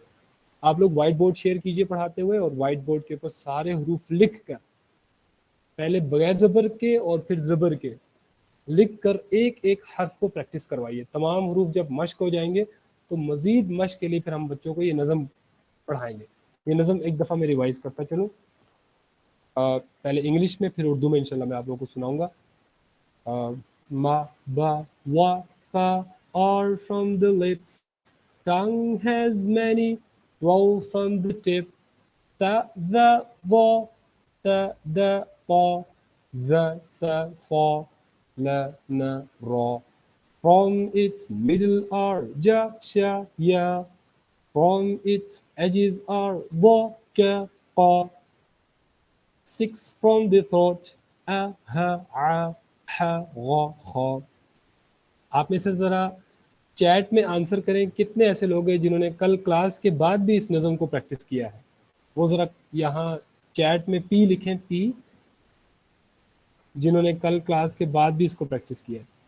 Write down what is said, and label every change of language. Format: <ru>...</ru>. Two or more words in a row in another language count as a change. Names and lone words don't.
<ur>آپ لوگ وائٹ بورڈ شیئر کیجئے پڑھاتے ہوئے، اور وائٹ بورڈ کے اوپر سارے حروف لکھ کر، پہلے بغیر زبر کے اور پھر زبر کے لکھ کر ایک ایک حرف کو پریکٹس کروائیے. تمام حروف جب مشق ہو جائیں گے تو مزید مشق کے لیے پھر ہم بچوں کو یہ نظم پڑھائیں گے. یہ نظم ایک دفعہ میں ریوائز کرتا چلوں، پہلے انگلش میں پھر اردو میں انشاءاللہ میں آپ لوگوں کو سناؤں گا.</ur> <en>ما با wa fa are from the lips, tongue has many, roll from the tip, ta the wa, ta the pa, za sa sa, la na ra. From its middle are ja sha ya, from its edges are wa ka pa. 6 from the throat, a ha a ha gha kha.</en> <ur>آپ میں سے ذرا چیٹ میں آنسر کریں کتنے ایسے لوگ ہیں جنہوں نے کل کلاس کے بعد بھی اس نظم کو پریکٹس کیا ہے. وہ ذرا یہاں چیٹ میں پی لکھیں، پی، جنہوں نے کل کلاس کے بعد بھی اس کو پریکٹس کیا ہے.</ur>